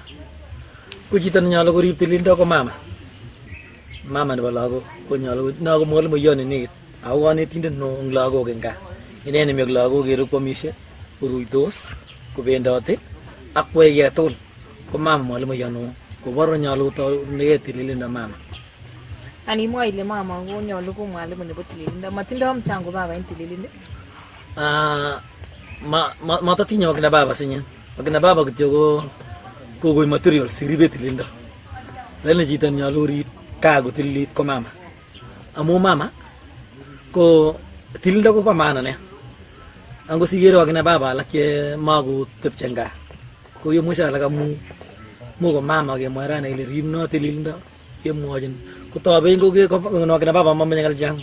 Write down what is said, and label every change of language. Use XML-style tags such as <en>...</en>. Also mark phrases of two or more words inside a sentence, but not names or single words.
<kln>Ko chito nenyolu korib tililindo ko mama nebo lagok konyolu ko mwalimuiyot nenekit ako kanetindet neo eng lagok eng gaa. Ineni mi ak lagok kerub kwomisie koruitos kobendote ak kwai kiy tugul ko mama mwalimuiyot neo kobor nyolu kotounigei tililindo mama. Animwa ile mama ko nyolu ko mwalimu nebo tililindo. Matindoi mchango baba en tililindo? Matatinye wakina baba sinyen. Wakina baba kityo ko material siribe tililindo. Lele chito nyolu rib kaa kotililit ko mama. Amu mama ko tililindo ko bo maana ne. Ango sigere wakina baba alak che makotepche gaa. Ko yemwesha alak amu ko mama kemwarana ile ribno tililindo kemwochin kotobe wakina baba mamenye ngal chang.</kln>